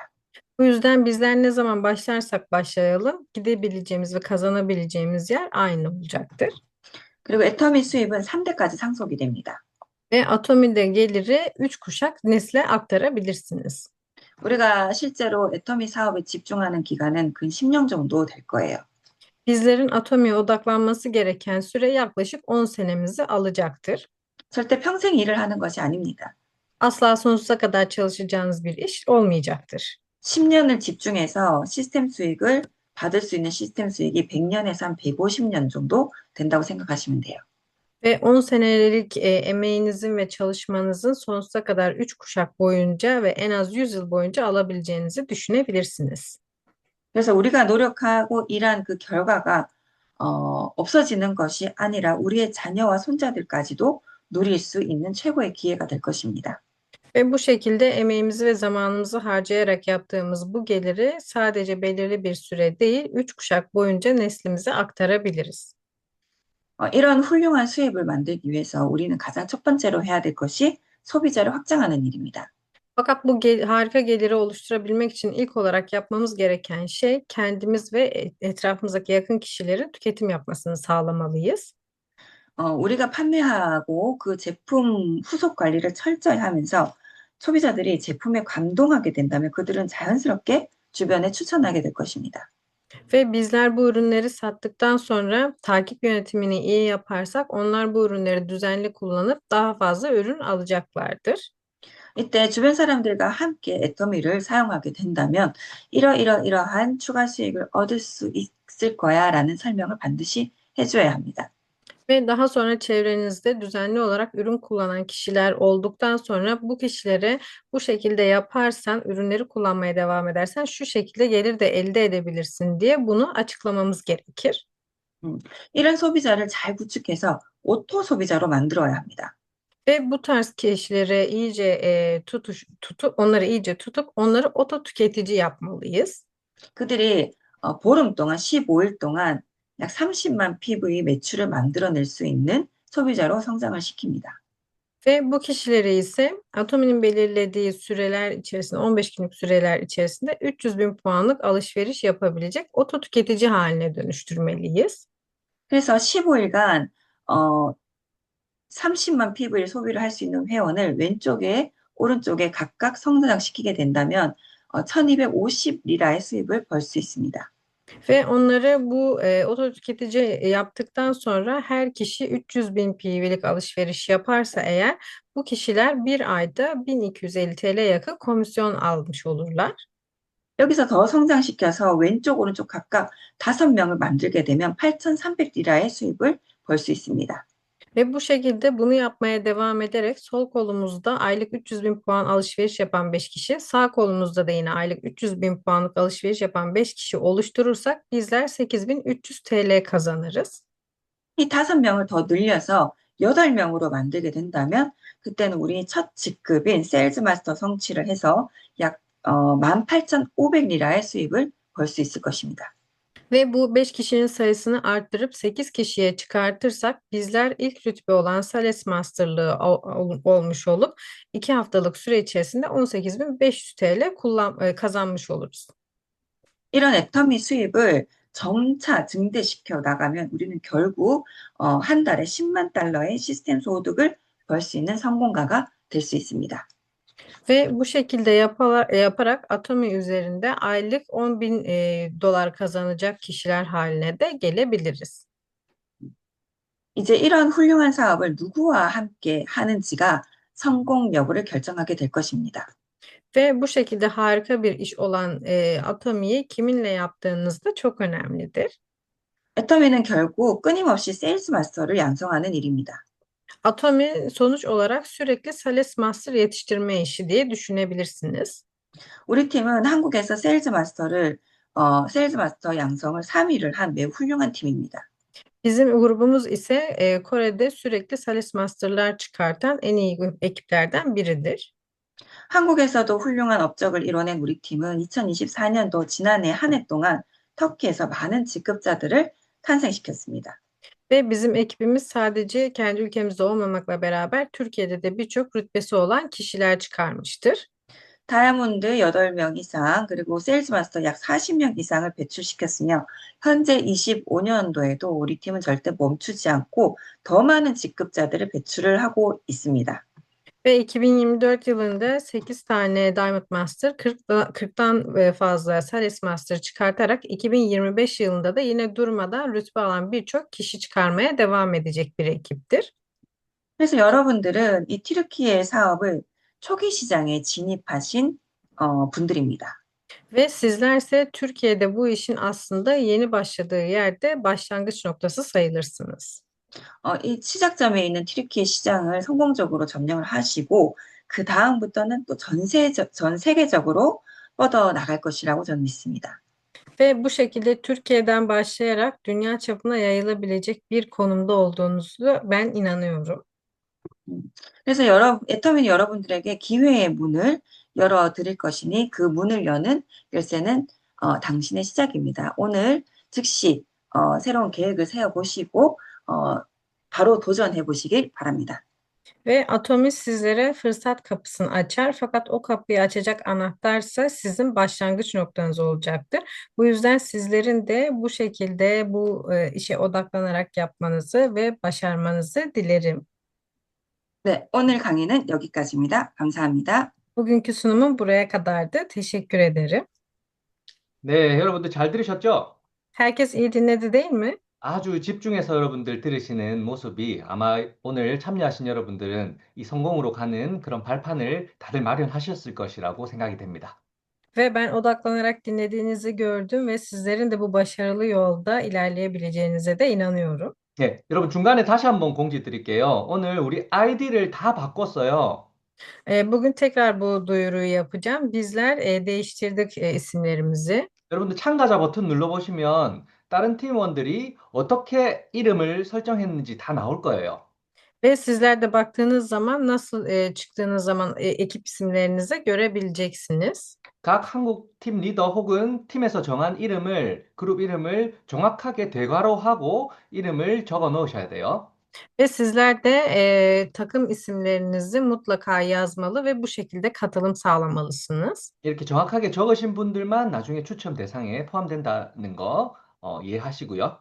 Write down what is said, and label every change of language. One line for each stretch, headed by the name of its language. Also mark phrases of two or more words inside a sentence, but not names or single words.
Turkish: Bu yüzden bizler ne zaman başlarsak başlayalım gidebileceğimiz ve kazanabileceğimiz yer aynı olacaktır.
Korean: 그리고 애터미 수입은 3대까지 상속이 됩니다.
Turkish: Ve Atomi'de geliri 3 kuşak nesle aktarabilirsiniz.
Korean: 우리가 실제로 애터미 사업에 집중하는 기간은 근 10년 정도 될 거예요.
Turkish: Bizlerin Atomi'ye odaklanması gereken süre yaklaşık 10 senemizi alacaktır.
Korean: 절대 평생 일을 하는 것이 아닙니다.
Turkish: Asla sonsuza kadar çalışacağınız bir iş olmayacaktır.
Korean: 10년을 집중해서 시스템 수익을 받을 수 있는 시스템 수익이 100년에서 한 150년 정도 된다고 생각하시면 돼요.
Turkish: Ve 10 senelik emeğinizin ve çalışmanızın sonsuza kadar 3 kuşak boyunca ve en az 100 yıl boyunca alabileceğinizi düşünebilirsiniz.
Korean: 그래서 우리가 노력하고 일한 그 결과가 없어지는 것이 아니라 우리의 자녀와 손자들까지도 누릴 수 있는 최고의 기회가 될 것입니다.
Turkish: Ve bu şekilde emeğimizi ve zamanımızı harcayarak yaptığımız bu geliri sadece belirli bir süre değil, 3 kuşak boyunca neslimize aktarabiliriz.
Korean: 이런 훌륭한 수입을 만들기 위해서 우리는 가장 첫 번째로 해야 될 것이 소비자를 확장하는 일입니다.
Turkish: Fakat bu harika geliri oluşturabilmek için ilk olarak yapmamız gereken şey kendimiz ve etrafımızdaki yakın kişilerin tüketim yapmasını sağlamalıyız.
Korean: 우리가 판매하고 그 제품 후속 관리를 철저히 하면서 소비자들이 제품에 감동하게 된다면 그들은 자연스럽게 주변에 추천하게 될 것입니다.
Turkish: Ve bizler bu ürünleri sattıktan sonra takip yönetimini iyi yaparsak onlar bu ürünleri düzenli kullanıp daha fazla ürün alacaklardır.
Korean: 이때 주변 사람들과 함께 애터미를 사용하게 된다면 이러이러이러한 추가 수익을 얻을 수 있을 거야라는 설명을 반드시 해줘야 합니다.
Turkish: Ve daha sonra çevrenizde düzenli olarak ürün kullanan kişiler olduktan sonra bu kişilere bu şekilde yaparsan, ürünleri kullanmaya devam edersen şu şekilde gelir de elde edebilirsin diye bunu açıklamamız gerekir.
Korean: 이런 소비자를 잘 구축해서 오토 소비자로 만들어야 합니다.
Turkish: Ve bu tarz kişileri iyice tutup onları oto tüketici yapmalıyız.
Korean: 그들이 보름 동안 15일 동안 약 30만 PV 매출을 만들어낼 수 있는 소비자로 성장을 시킵니다.
Turkish: Ve bu kişileri ise Atomi'nin belirlediği süreler içerisinde 15 günlük süreler içerisinde 300 bin puanlık alışveriş yapabilecek oto tüketici haline dönüştürmeliyiz.
Korean: 그래서 15일간 30만 PV를 sobi를 할 수 있는 회원을 왼쪽에 오른쪽에 각각 성장시키게 된다면 1250 리라의 수입을 벌 수 있습니다.
Turkish: Ve onları bu oto tüketici yaptıktan sonra her kişi 300 bin PV'lik alışveriş yaparsa eğer bu kişiler bir ayda 1250 TL yakın komisyon almış olurlar.
Korean: 여기서 더 성장시켜서 왼쪽, 오른쪽 각각 5명을 만들게 되면 8,300 리라의 수입을 벌 수 있습니다.
Turkish: Ve bu şekilde bunu yapmaya devam ederek sol kolumuzda aylık 300 bin puan alışveriş yapan 5 kişi, sağ kolumuzda da yine aylık 300 bin puanlık alışveriş yapan 5 kişi oluşturursak bizler 8300 TL kazanırız.
Korean: 이 5명을 더 늘려서 8명으로 만들게 된다면 그때는 우리 첫 직급인 세일즈 마스터 성취를 해서 약 18,500 리라의 수입을 벌 수 있을 것입니다.
Turkish: Ve bu 5 kişinin sayısını arttırıp 8 kişiye çıkartırsak bizler ilk rütbe olan Sales Master'lığı olmuş olup 2 haftalık süre içerisinde 18.500 TL kazanmış oluruz.
Korean: 이런 애터미 수입을 점차 증대시켜 나가면 우리는 결국 한 달에 10만 달러의 시스템 소득을 벌 수 있는 성공가가 될 수 있습니다.
Turkish: Ve bu şekilde yaparak Atomi üzerinde aylık 10 bin dolar kazanacak kişiler haline de gelebiliriz.
Korean: 이제 이런 훌륭한 사업을 누구와 함께 하는지가 성공 여부를 결정하게 될 것입니다.
Turkish: Ve bu şekilde harika bir iş olan Atomi'yi kiminle yaptığınız da çok önemlidir.
Korean: 애터미는 결국 끊임없이 세일즈 마스터를 양성하는 일입니다.
Turkish: Atomi sonuç olarak sürekli Sales Master yetiştirme işi diye düşünebilirsiniz.
Korean: 우리 팀은 한국에서 세일즈 마스터 양성을 3위를 한 매우 훌륭한 팀입니다.
Turkish: Bizim grubumuz ise Kore'de sürekli Sales Master'lar çıkartan en iyi ekiplerden biridir.
Korean: 한국에서도 훌륭한 업적을 이뤄낸 우리 팀은 2024년도 지난해 한 해 동안 터키에서 많은 직급자들을 탄생시켰습니다.
Turkish: Ve bizim ekibimiz sadece kendi ülkemizde olmamakla beraber Türkiye'de de birçok rütbesi olan kişiler çıkarmıştır.
Korean: 다이아몬드 8명 이상, 그리고 세일즈 마스터 약 40명 이상을 배출시켰으며, 현재 25년도에도 우리 팀은 절대 멈추지 않고 더 많은 직급자들을 배출을 하고 있습니다.
Turkish: Ve 2024 yılında 8 tane Diamond Master, 40'tan fazla Sales Master çıkartarak 2025 yılında da yine durmadan rütbe alan birçok kişi çıkarmaya devam edecek bir ekiptir.
Korean: 그래서 여러분들은 이 튀르키예 사업을 초기 시장에 진입하신 분들입니다.
Turkish: Ve sizlerse Türkiye'de bu işin aslında yeni başladığı yerde başlangıç noktası sayılırsınız.
Korean: 이 시작점에 있는 튀르키예 시장을 성공적으로 점령을 하시고 그 다음부터는 또 전 세계적으로 뻗어 나갈 것이라고 저는 믿습니다.
Turkish: Ve bu şekilde Türkiye'den başlayarak dünya çapına yayılabilecek bir konumda olduğunuzu ben inanıyorum.
Korean: 음, 그래서 애터미는 여러분들에게 기회의 문을 열어 드릴 것이니 그 문을 여는 열쇠는 당신의 시작입니다. 오늘 즉시 새로운 계획을 세워 보시고 바로 도전해 보시길 바랍니다.
Turkish: Ve Atomi sizlere fırsat kapısını açar fakat o kapıyı açacak anahtarsa sizin başlangıç noktanız olacaktır. Bu yüzden sizlerin de bu şekilde bu işe odaklanarak yapmanızı ve başarmanızı dilerim.
Korean: 네, 오늘 강의는 여기까지입니다. 감사합니다.
Turkish: Bugünkü sunumum buraya kadardı. Teşekkür ederim.
Korean: 네, 여러분들 잘 들으셨죠?
Turkish: Herkes iyi dinledi değil mi?
Korean: 아주 집중해서 여러분들 들으시는 모습이 아마 오늘 참여하신 여러분들은 이 성공으로 가는 그런 발판을 다들 마련하셨을 것이라고 생각이 됩니다.
Turkish: Ve ben odaklanarak dinlediğinizi gördüm ve sizlerin de bu başarılı yolda ilerleyebileceğinize de inanıyorum.
Korean: 네, 여러분 중간에 다시 한번 공지 드릴게요. 오늘 우리 아이디를 다 바꿨어요.
Turkish: Bugün tekrar bu duyuruyu yapacağım. Bizler değiştirdik isimlerimizi.
Korean: 여러분들 참가자 버튼 눌러보시면 다른 팀원들이 어떻게 이름을 설정했는지 다 나올 거예요.
Turkish: Ve sizler de baktığınız zaman nasıl çıktığınız zaman ekip isimlerinizi görebileceksiniz.
Korean: 각 한국 팀 리더 혹은 팀에서 정한 이름을, 그룹 이름을 정확하게 대괄호 하고 이름을 적어 넣으셔야 돼요.
Turkish: Ve sizler de takım isimlerinizi mutlaka yazmalı ve bu şekilde katılım sağlamalısınız.
Korean: 이렇게 정확하게 적으신 분들만 나중에 추첨 대상에 포함된다는 거 이해하시고요.